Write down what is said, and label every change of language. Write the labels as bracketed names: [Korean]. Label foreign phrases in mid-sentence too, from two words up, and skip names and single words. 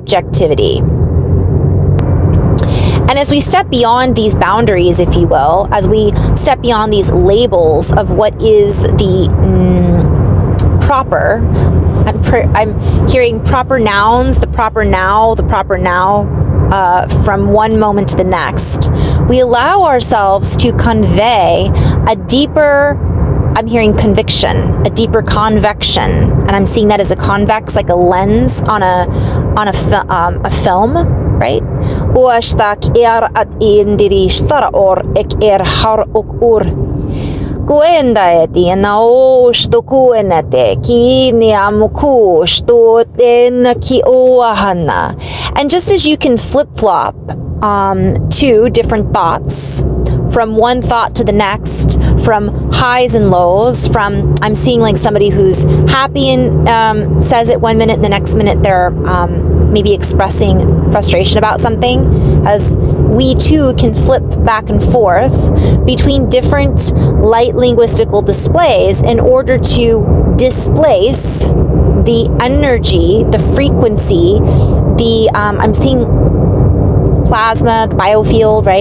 [English] And as we step beyond these boundaries, if you will, as we step beyond these labels of what is the proper, I'm hearing proper nouns, the proper now, from one moment to the next. We allow ourselves to convey a deeper, I'm hearing conviction, a deeper convection, and I'm seeing that as a convex, like a lens on a film, right? Oashtak at indiri stara or ek har ok ur. Kuendaeti na o shto kuenete ki niamuku shto ten ki oahana. And just as you can flip-flop to different thoughts, from one thought to the next, from highs and lows, from I'm seeing like somebody who's happy and says it one minute and the next minute they're maybe expressing frustration about something, as we too can flip back and forth between different light linguistical displays in order to displace the energy, the frequency, I'm seeing plasma, the biofield, right?